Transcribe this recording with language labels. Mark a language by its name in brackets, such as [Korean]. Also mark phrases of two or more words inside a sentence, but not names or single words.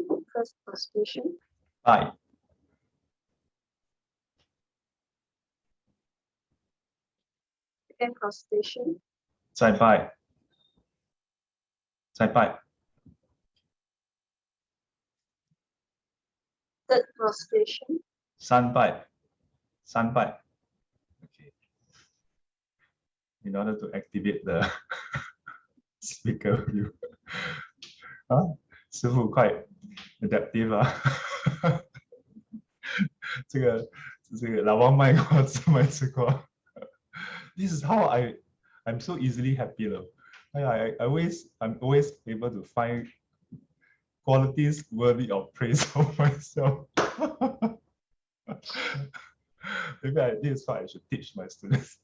[English] First prostration, [Chinese] 拜。 [English] second prostration, [Chinese] 再拜。再拜。 [English] third prostration, [Chinese] 三拜。三拜。Okay. [English] In order to activate the speaker view. [Chinese] 啊，师父 [English] quite adaptive [Chinese] 啊。这个老王卖过，自卖吃过。 [English] This is how I'm so easily happy though. I'm always able to find qualities worthy of praise for myself. Maybe this is what I should teach my students.